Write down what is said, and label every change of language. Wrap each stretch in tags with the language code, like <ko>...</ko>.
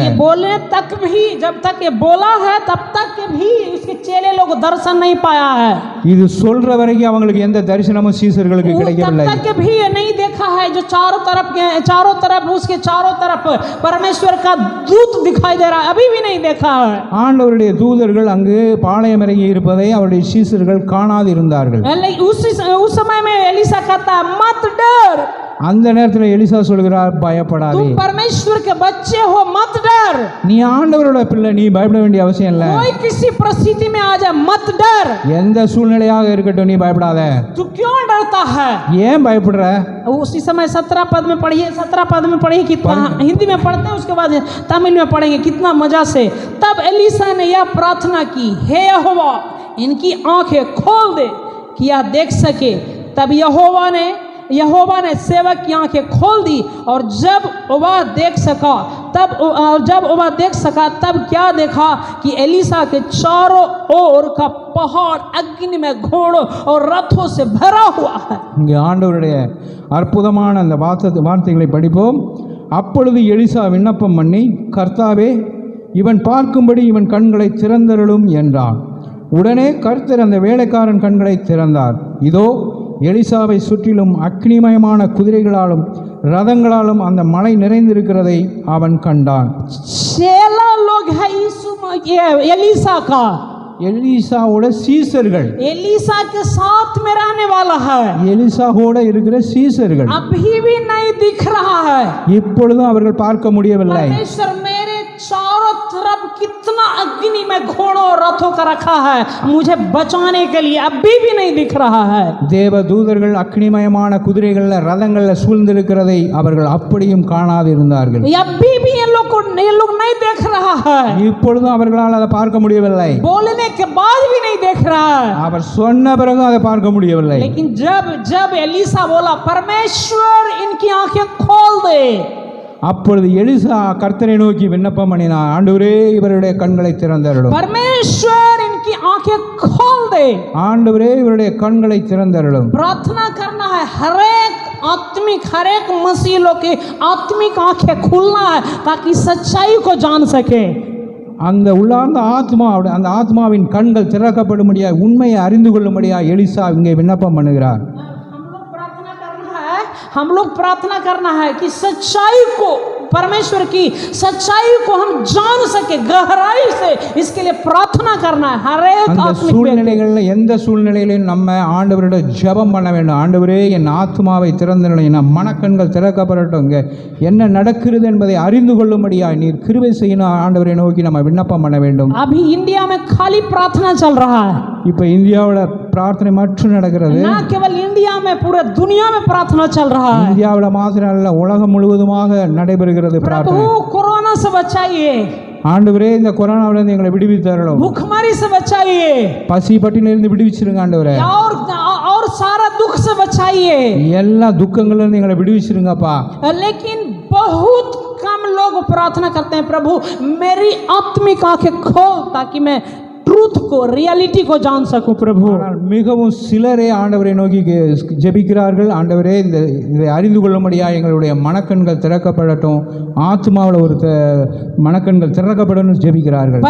<hi>ये बोलने तक भी, जब तक ये बोला है तब तक भी उसके चेले लोग दर्शन नहीं पाया है.</hi> <ta>இது சொல்ற வரைக்கும் அவங்களுக்கு எந்த தரிசனமும் சீசர்களுக்கு கிடைக்கவில்லை.</ta> <hi>तब तक भी ये नहीं देखा है जो चारों तरफ उसके चारों तरफ परमेश्वर का दूत दिखाई दे रहा है, अभी भी नहीं देखा है.</hi> <ta>ஆண்டவருடைய தூதர்கள் அங்கு பாளையம் இறங்கி இருப்பதை அவருடைய சீசர்கள் காணாது இருந்தார்கள்.</ta> <hi>उस समय में एलीसा कहता है मत डर,</hi> <ta>அந்த நேரத்தில் எலிசா சொல்கிறார், பயப்படாதே,</ta> <hi>तुम परमेश्वर के बच्चे हो, मत डर।</hi> <ta>நீ ஆண்டவரோட பிள்ளை, நீ பயப்பட வேண்டிய அவசியம் இல்லை.</ta> <hi>कोई किसी परिस्थिति में आ जाए, मत डर।</hi> <ta>எந்த சூழ்நிலையாக இருக்கட்டும் நீ பயப்படாத.</ta> <hi>तू क्यों डरता है?</hi> <ta>ஏன் பயப்படுற?</ta> <hi>उसी समय 17 पद में पढ़िए, 17 पद में पढ़िए, कितना हिंदी में पढ़ते हैं, उसके बाद तमिल में पढ़ेंगे कितना मजा से। तब एलीसा ने यह प्रार्थना की, हे यहोवा इनकी आंखें खोल दे कि यह देख सके। तब यहोवा ने सेवक की आंखें खोल दी, और जब वह देख सका तब क्या देखा कि एलीसा के चारों ओर का पहाड़ अग्नि में घोड़ों और रथों से भरा हुआ है।</hi> <ta>இங்கே ஆண்டவருடைய அற்புதமான அந்த வார்த்தைகளை படிப்போம். அப்பொழுது எலிசா விண்ணப்பம் பண்ணி, கர்த்தாவே இவன் பார்க்கும்படி இவன் கண்களை திறந்தருளும் என்றான். உடனே கர்த்தர் அந்த வேலைக்காரன் கண்களை திறந்தார். இதோ எலிசாவை சுற்றிலும் அக்னிமயமான குதிரைகளாலும் ரதங்களாலும் அந்த மலை நிறைந்திருக்கிறதை அவன் கண்டான்.</ta> <hi>चेला लोग है एलीसा का,</hi> <ta>எலிசாவோட சீசர்கள்,</ta> <hi>एलीसा के साथ में रहने वाला है,</hi> <ta>எலிசாவோட இருக்கிற சீசர்கள்</ta> <hi>अभी भी नहीं दिख रहा है।</hi> <ta>இப்பொழுதும் அவர்கள் பார்க்க முடியவில்லை.</ta> <hi>परमेश्वर मेरे चारों तरफ कितना अग्नि में घोड़ों और रथों का रखा है, मुझे बचाने के लिए अभी भी नहीं दिख रहा है।</hi> <ta>தேவ தூதர்கள் அக்னிமயமான குதிரைகள்ல ரதங்கள்ல சூழ்ந்திருக்கிறதை அவர்கள் அப்படியும் காணாதிருந்தார்கள்.</ta> <hi>अभी भी ये लोग नहीं देख रहा है,</hi> <ta>இப்பொழுதும் அவர்களால் அதை பார்க்க முடியவில்லை.</ta> <hi>बोलने के बाद भी नहीं देख रहा है।</hi> <ta>அவர் சொன்ன பிறகு அதை பார்க்க முடியவில்லை.</ta> <hi>लेकिन जब एलीसा बोला, परमेश्वर इनकी आंखें खोल दे,</hi> <ta>அப்பொழுது எலிசா கர்த்தரை நோக்கி விண்ணப்பம் பண்ணினார், ஆண்டவரே இவருடைய கண்களை திறந்தருளும்,</ta> <hi>परमेश्वर इनकी आंखें खोल दे।</hi> <ta>ஆண்டவரே இவருடைய கண்களை திறந்தருளும்.</ta> <hi>प्रार्थना करना है, हर एक मसीह लोग की आत्मिक आंखें खुलना है ताकि सच्चाई को जान सके।</hi> <ta>அந்த உள்ளார்ந்த அந்த ஆத்மாவின் கண்கள் திறக்கப்படும்படியாக உண்மையை அறிந்து கொள்ளும்படியாக எலிசா இங்கே விண்ணப்பம் பண்ணுகிறார்.</ta> <hi>हम लोग प्रार्थना करना है कि सच्चाई को, परमेश्वर की सच्चाई को हम जान सके गहराई से, इसके लिए प्रार्थना करना है। हर एक</hi> <ta>அந்த சூழ்நிலைகளில் எந்த சூழ்நிலையிலும் நம்ம ஆண்டவரோட ஜெபம் பண்ண வேண்டும். ஆண்டவரே என் ஆத்மாவை திறந்தருளும், என் மனக்கண்கள் திறக்கப்படட்டும், என்ன நடக்கிறது என்பதை அறிந்து கொள்ளும்படியாக நீர் கிருபை செய்யணும் ஆண்டவரை நோக்கி நம்ம விண்ணப்பம் பண்ண வேண்டும்.</ta> <hi>अभी इंडिया में खाली प्रार्थना चल रहा है,</hi> <ta>இப்போ இந்தியாவில் பிரார்த்தனை மட்டும் நடக்கிறது.</ta> <hi>ना केवल इंडिया में, पूरे दुनिया में प्रार्थना चल रहा है।</hi> <ta>இந்தியாவில் மாத்திரம் அல்ல, உலகம் முழுவதுமாக நடைபெறுகிறது பிரார்த்தனை.</ta> <hi>प्रभु कोरोना से बचाइए,</hi> <ta>ஆண்டவரே இந்த கொரோனாவிலிருந்து எங்களை விடுவித்தருளும்,</ta> <hi>भूखमरी से बचाइए,</hi> <ta>பசி பட்டினிலிருந்து விடுவிச்சிருங்க ஆண்டவரே,</ta> <hi>और सारा दुख से बचाइए,</hi> <ta>எல்லா துக்கங்களிலிருந்து எங்களை விடுவிச்சிருங்கப்பா.</ta> <hi>लेकिन बहुत कम लोग प्रार्थना करते हैं, प्रभु मेरी आत्मिक आंखें खोल ताकि मैं ट्रूथ को, रियलिटी को जान सकूं प्रभु।</hi> <ta>ஆனால் மிகவும் சிலரே ஆண்டவரை நோக்கி ஜெபிக்கிறார்கள், ஆண்டவரே இதை அறிந்து கொள்ளும்படியாக எங்களுடைய மனக்கண்கள் திறக்கப்படட்டும், ஆத்மாவில் ஒரு மனக்கண்கள் திறக்கப்படணும் ஜெபிக்கிறார்கள்.</ta>